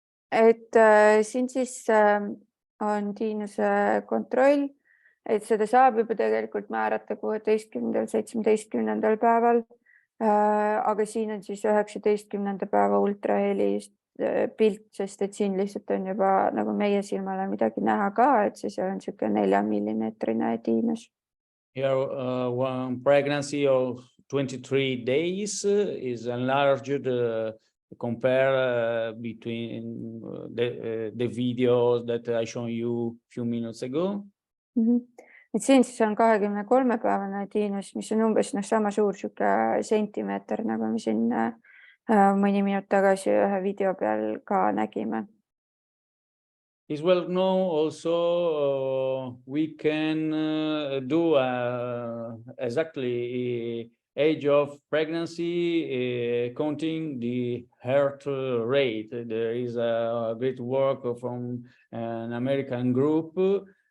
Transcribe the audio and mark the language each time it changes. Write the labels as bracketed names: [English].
[Estonian] Et siin siis on tiinuse kontroll, et seda saab juba tegelikult määrata 16. 17. päeval, aga siin on siis 19. päeva ultrahelist pilt, sest et siin lihtsalt on juba nagu meie silmale midagi näha ka, et siis on niisugune 4 millimeetrine tiinus. [English] Here one pregnancy of 23 days is enlarged compare between the videos that I showed you a few minutes ago. [Estonian] Et siin siis on 23-päevane tiinus, mis on umbes sama suur sentimeeter, nagu me siin mõni minut tagasi ühe video peal ka nägime. [English] As well know also we can do exactly age of pregnancy, counting the heart rate. There is a great work from an American group.